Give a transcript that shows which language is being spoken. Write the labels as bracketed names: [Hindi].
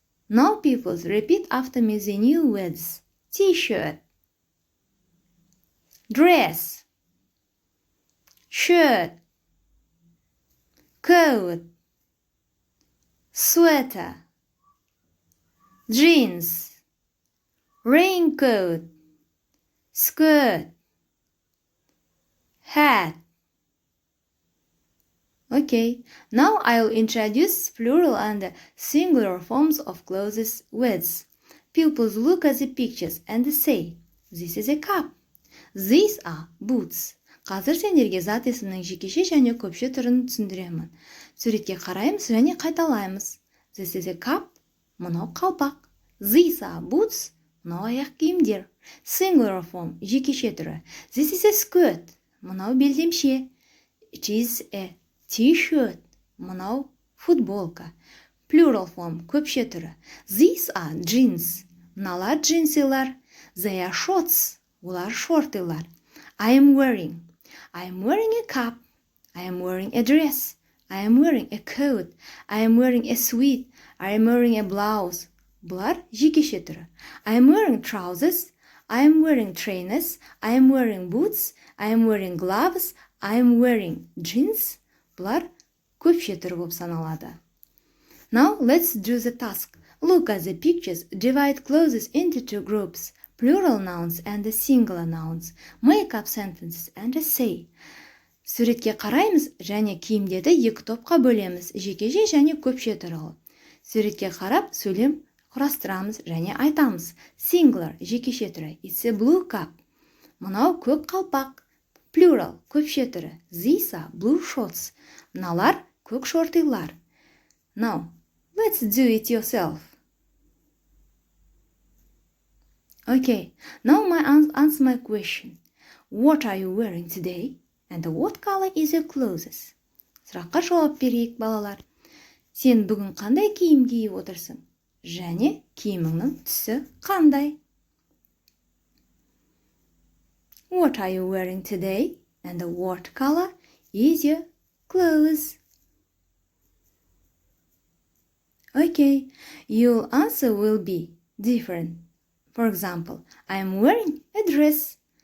[English] Now pupils, repeat after me the new words: t-shirt, dress, shirt, coat, sweater, jeans, raincoat, skirt, hat. Okay, now I'll introduce plural and singular forms of clothes words. Pupils look at the pictures and say, this is a cup. These are boots. [Kazakh] Қазір сендерге зат есімнің жекеше және көпше түрін түсіндіремін. Суретке қараймыз және қайталаймыз. [English] This is a cup. [Kazakh] Мынау қалпақ. [English] These are boots. [Kazakh] Мынау аяқ киімдер. [English] Singular form, [Kazakh] жекеше түрі. [English] This is a skirt. [Kazakh] Мынау белдемше. [English] It is a t-shirt. [Kazakh] Мынау футболка. [English] Plural form, [Kazakh] көпше түрі. [English] These are jeans. [Kazakh] Мыналар джинсилар. [English] They are shorts. [Kazakh] Олар шортилар. [English] I am wearing a cap. I am wearing a dress. I am wearing a coat. I am wearing a sweat. I am wearing a blouse. [Kazakh] Бұлар жекеше түрі. [English] I am wearing trousers. I am wearing trainers. I am wearing boots. I am wearing gloves. I am wearing jeans. [Kazakh] Бұлар көпше түрі болып саналады. [English] Now let's do the task. Look at the pictures. Divide clothes into two groups: plural nouns and singular nouns. Make up sentences and say. [Kazakh] Суретке қараймыз және киімдерді екі топқа бөлеміз: жекеше және көпше туралы. Суретке қарап сөйлем құрастырамыз және айтамыз. Singular, жекеше түрі. [English] It's a blue cup. [Kazakh] Мынау көк қалпақ. Plural, көпше түрі. [English] These are blue shorts. [Kazakh] Мыналар көк шортилар. [English] Now, let's do it yourself. Okay, now answer my question. What are you wearing today? And what color is your clothes? [Kazakh] Сұраққа жауап берейік, балалар. Сен бүгін қандай киім киіп отырсың? Және киіміңнің түсі қандай? [English] What are you wearing today? And what color is your clothes? Okay, your answer will be different. For example, I am wearing a dress.